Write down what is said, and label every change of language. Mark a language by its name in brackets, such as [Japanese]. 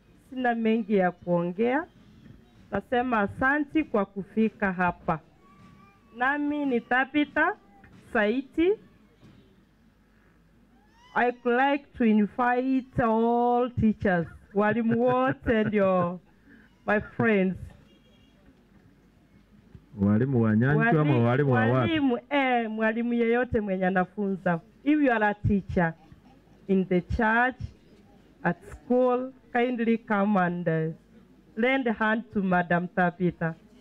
[Swahili] Sina mengi ya kuongea. Nasema asanti kwa kufika hapa. Nami ni Tabitha Saiti. [English] I would like to invite all teachers, [Swahili] walimu wote [English] and my friends. [Swahili] Walimu wa Nyanchwa ama walimu wa wapi? Mwalimu yeyote mwenye anafunza. [English] If you are a teacher in the church, at school, kindly come and lend a hand to Madam Tabitha.